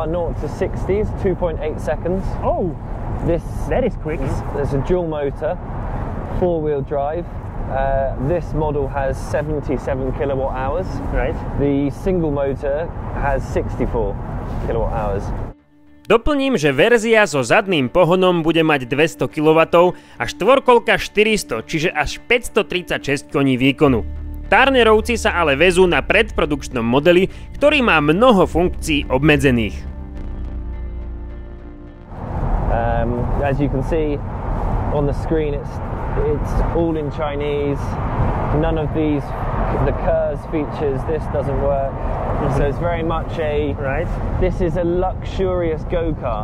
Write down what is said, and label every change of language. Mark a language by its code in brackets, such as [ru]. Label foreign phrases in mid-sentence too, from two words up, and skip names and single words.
[en] 0 to 60 is 2.8 seconds. Oh, that is quick. There's a dual motor, 4-wheel drive. This model has 77 kilowatt hours. Right. The single motor has 64 kilowatt hours. [sk] Doplním, že verzia so zadným pohonom bude mať 200 kW a štvorkolka 400, čiže až 536 koní výkonu. Turnerovci sa ale vezú na predprodukčnom modeli, ktorý má mnoho funkcií obmedzených. [en] As you can see on the screen, it's all in Chinese. None of the KERS features, this doesn't work. So it's very much this is a luxurious go-kart.